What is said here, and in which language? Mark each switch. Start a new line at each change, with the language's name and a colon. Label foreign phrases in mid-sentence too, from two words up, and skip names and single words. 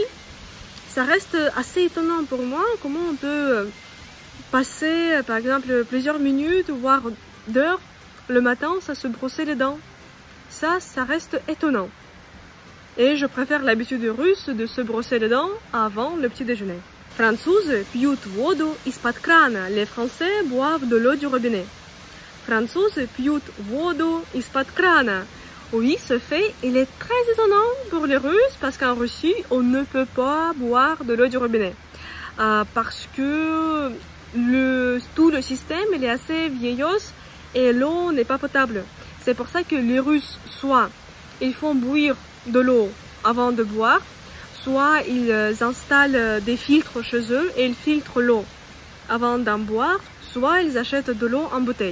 French: Ça reste assez étonnant pour moi, comment on peut passer, par exemple, plusieurs minutes, voire d'heures, le matin, ça se brosser les dents. Ça reste étonnant. Et je préfère l'habitude russe de se brosser les dents avant le petit déjeuner.
Russian: Французы пьют воду из-под крана.
French: Les Français boivent de l'eau du robinet.
Russian: Французы пьют воду из-под крана.
French: Oui, ce fait, il est très étonnant pour les Russes parce qu'en Russie, on ne peut pas boire de l'eau du robinet. Parce que tout le système, il est assez vieillos et l'eau n'est pas potable. C'est pour ça que les Russes, soit ils font bouillir de l'eau avant de boire, soit ils installent des filtres chez eux et ils filtrent l'eau avant d'en boire, soit ils achètent de l'eau en bouteille.